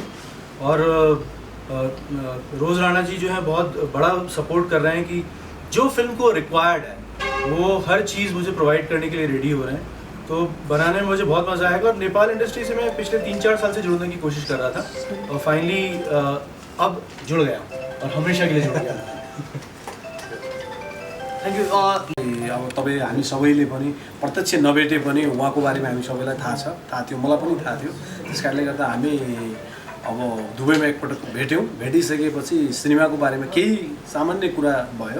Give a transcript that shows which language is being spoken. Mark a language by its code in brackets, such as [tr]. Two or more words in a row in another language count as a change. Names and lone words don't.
[hi] और रोज़ राणा जी जो है बहुत बड़ा सपोर्ट कर रहे हैं कि जो फिल्म को रिक्वायर्ड है वो हर चीज़ मुझे प्रोवाइड करने के लिए रेडी हो रहे हैं। तो बनाने में मुझे बहुत मज़ा आएगा। और नेपाल इंडस्ट्री से मैं पिछले 3-4 साल से जुड़ने की कोशिश कर रहा था और फाइनली अब जुड़ गया और हमेशा के लिए जुड़ गया। [en] thank you. [ne] अब तपाईँ हामी सबैले पनि प्रत्यक्ष नभेटे पनि उहाँको बारेमा हामी सबैलाई थाहा थियो, मलाई पनि थाहा थियो। त्यस कारणले गर्दा हामी अब दुबईमा एकपटक भेट्यौँ। भेटिसकेपछि सिनेमाको बारेमा केही सामान्य कुरा भयो।